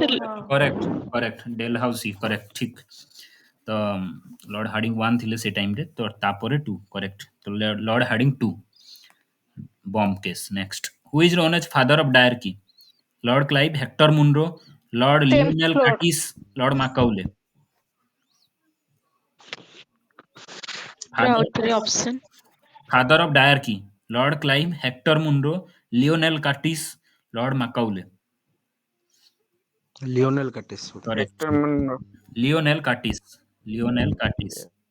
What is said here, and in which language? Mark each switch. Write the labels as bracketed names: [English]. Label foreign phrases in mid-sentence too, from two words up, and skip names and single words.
[Odia] କରେକ୍ଟ କରେକ୍ଟ ଡେଲ୍ ହାଉସି କରେକ୍ଟ ଠିକ। ତ [English] Lord Harding one [Odia] ଥିଲେ ସେ ଟାଇମରେ, ତ ତାପରେ ଟୁ କରେକ୍ଟ। ତ [English] Lord Harding two bomb case. next who is known as father of diarchy? Lord Clive, Hector Munro, Lord Lionel Templar. Curtis, Lord Macaulay. Option. Father of Diarchy, Lord Clive, Hector Munro, Lionel Curtis, Lord Macaulay. Lionel Curtis. Correct. Hector Munro. Lionel Curtis. Lionel Curtis.